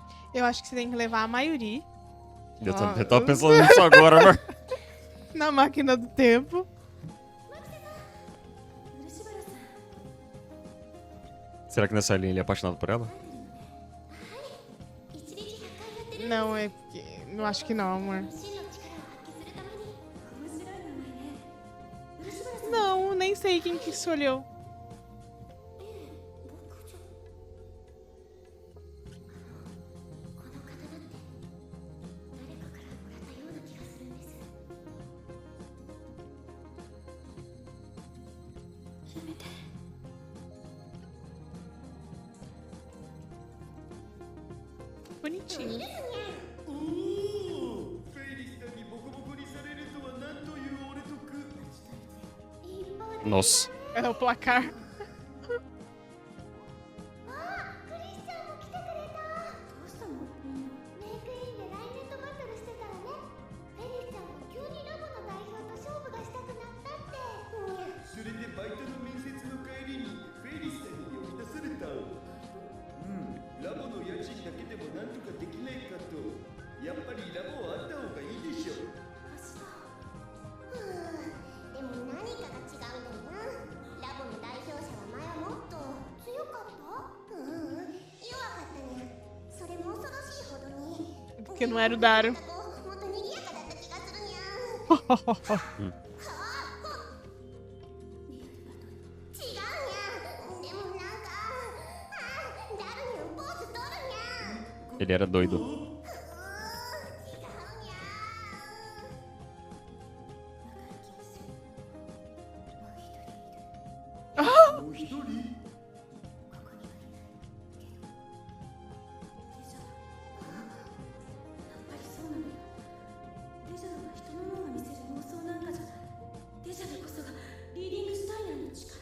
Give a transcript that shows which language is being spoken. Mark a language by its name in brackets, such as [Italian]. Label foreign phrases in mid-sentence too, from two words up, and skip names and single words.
[Portuguese] Eu acho que você tem que levar a maioria Eu tava pensando nisso agora, mas... na máquina do tempo. [Japanese] 漆原さん [Portuguese] Será que nessa linha ele é apaixonado por ela? [Japanese] 一日100回やってる [Portuguese] Não, é porque. Não acho que não, amor. [Japanese] 真の力を発揮するために面白い名前ね漆原さん [Portuguese] Não, nem sei quem que escolheu. [Japanese] 僕じゃこの刀って誰かからもらったような気がするんですやめて [Portuguese] Bonitinho. [Japanese] おおフェイリスさんにボコボコにされるとはなんという俺得 [Portuguese] Nossa. É o placar. [Japanese] クリスチャンも来てくれたどうしたのみんなメイクインでライネットバトルしてたらねフェリスちゃんも急にラボの代表と勝負がしたくなったってそれでバイトの面接の帰りにフェイリスさんに呼び出されたラボの家賃だけでもなんとかできないかとやっぱりラボはあった方がいいでしょでも何かが違うんだよなラボの代表者は前はもっと強かった弱かったねそれも恐ろしいほどに [Portuguese] Porque não era o Dario. [Japanese] もっと賑やかだった気がするにゃ違うにゃでもなんかダルにゃんポーズ取るにゃ [Portuguese] Ele era doido. [Japanese] 違うにゃ仲良きをするもう一人いるもう一人ここにはいないけどデジャやっぱりそうなのよデジャブは人の脳が見せる妄想なんかじゃないデジャブこそがリーディングシュタイナーの力